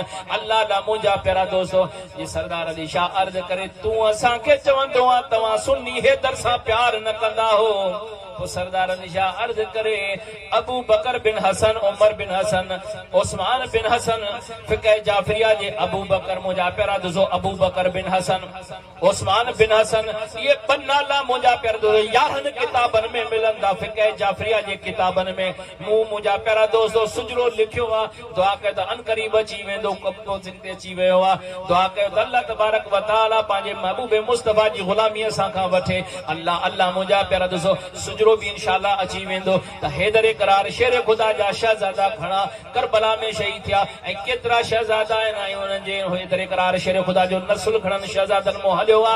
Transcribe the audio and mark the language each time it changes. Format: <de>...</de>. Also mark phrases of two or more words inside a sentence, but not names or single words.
<sd>अल्लाह ला मुंहिंजा प्यारा दोस्तो जी सरदार अली शाह अर्ज़ करे तूं असांखे चवंदो आहे तव्हां सुन्नी हैदर सां प्यार न कंदा हो तो सरदार अली शाह अर्ज करे अबू बकर बिन हसन, उमर बिन हसन, उस्मान बिन हसन, फिक़ह जाफरिया जे अबू बकर मुंहिंजा प्यारा दोस्तो अबू बकर बिन हसन, उस्मान बिन हसन, ये पन्नाला मुंहिंजा प्यारा दोस्तो 11 किताबनि में मिलंदा। फिक़ह जाफरिया जे किताबनि में मूं मुंहिंजा प्यारा दोस्तो सुजरो लिखियो आ। दुआ कयो त अनकरीब अची वेंदो, कब्ज़ो सिर ते अची वियो आ। दुआ कयो त</sd> <ar>अल्लाह तबारक व तआला</ar> <sd>पंहिंजे महबूब मुस्तफा जी गुलामी असां खां वठे। अल्लाह अल्लाह मुंहिंजा प्यारा दोस्तो सुजरो भी इंशाअल्लाह अची वेंदो। त हैदर करार शेर खुदा जा शहजादा घणा करबला में शहीद थिया ऐं केतिरा शहजादा आहिनि, उन्हनि जे हैदर करार शेर खुदा जो नस्ल घणनि शहजादनि मों हलियो आ।</sd>